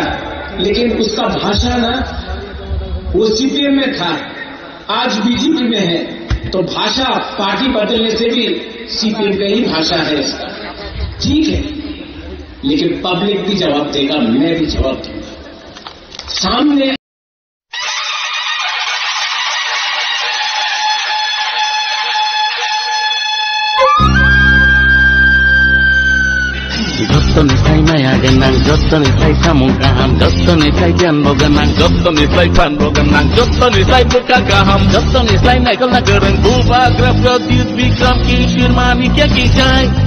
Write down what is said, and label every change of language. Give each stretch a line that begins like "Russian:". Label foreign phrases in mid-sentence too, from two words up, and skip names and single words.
Hindi: लेकिन उसका भाषा ना, वो सीपीएम में था, आज बीजेपी में है, तो भाषा पार्टी बदलने से भी सीपीएम का ही भाषा है इसका, ठीक है। लेकिन पब्लिक भी जवाब देगा, मैं भी जवाब दूंगा सामने।
Kok Borok: Jottonisai maya genang, jottonisai samung kaham, jottonisai janbo genang, jottonisai panbo genang, jottonisai buka kaham, jottonisai naik kena gereng buba graf produce bikram kishir manikya kijai.